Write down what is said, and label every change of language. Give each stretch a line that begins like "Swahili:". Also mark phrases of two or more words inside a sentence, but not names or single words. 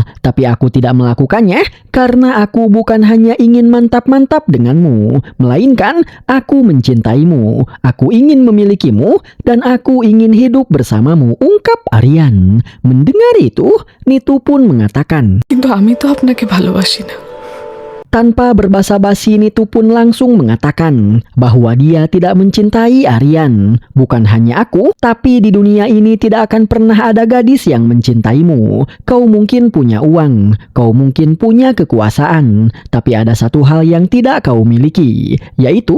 Indonesian: Tapi aku tidak melakukannya karena aku bukan hanya ingin mantap-mantap denganmu, melainkan aku mencintaimu. Aku ingin memilikimu dan aku ingin hidup bersamamu," ungkap Aryan. Mendengar itu, Nitu pun mengatakan,
Bangla: কিন্তু আমি তো আপনাকে ভালোবাসি না।
Indonesian: tanpa berbasa-basi Nitu pun langsung mengatakan bahwa dia tidak mencintai Aryan. "Bukan hanya aku, tapi di dunia ini tidak akan pernah ada gadis yang mencintaimu. Kau mungkin punya uang, kau mungkin punya kekuasaan, tapi ada satu hal yang tidak kau miliki, yaitu